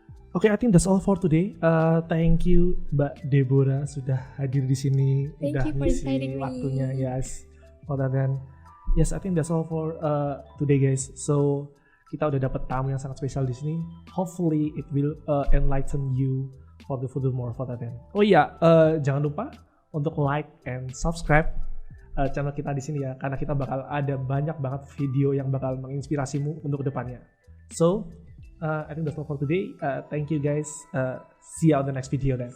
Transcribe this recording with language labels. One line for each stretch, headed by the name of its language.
English: I think that's all for today. Thank you Mbak Deborah
Indonesian: sudah hadir di sini, udah ngisi waktunya,
English: for that. Yes, I think that's all for today, guys.
Indonesian: So kita udah dapat tamu yang sangat spesial di sini.
English: Hopefully it will enlighten you for the furthermore for that.
Indonesian: Oh iya, jangan lupa untuk
English: like and subscribe
Indonesian: channel kita di sini ya, karena kita bakal ada banyak banget video yang bakal menginspirasimu untuk kedepannya.
English: So I think that's all for today. Thank you guys. See you on the next video then.